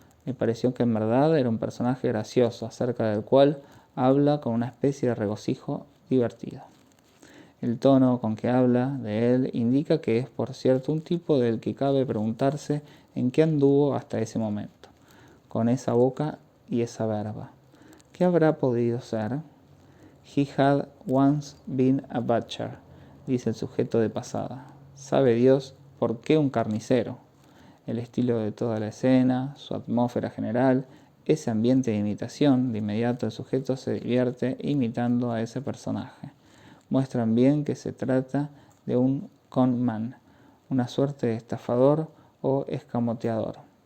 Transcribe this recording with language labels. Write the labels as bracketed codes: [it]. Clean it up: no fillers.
[es] Me pareció que en verdad era un personaje gracioso, acerca del cual habla con una especie de regocijo divertido. El tono con que habla de él indica que es, por cierto, un tipo del que cabe preguntarse en qué anduvo hasta ese momento, con esa boca y esa verba. ¿Qué habrá podido ser? [en] He had once been a butcher, [es] dice el sujeto de pasada. Sabe Dios por qué un carnicero. El estilo de toda la escena, su atmósfera general, ese ambiente de imitación, de inmediato el sujeto se divierte imitando a ese personaje. Muestran bien que se trata de un con man, una suerte de estafador o escamoteador.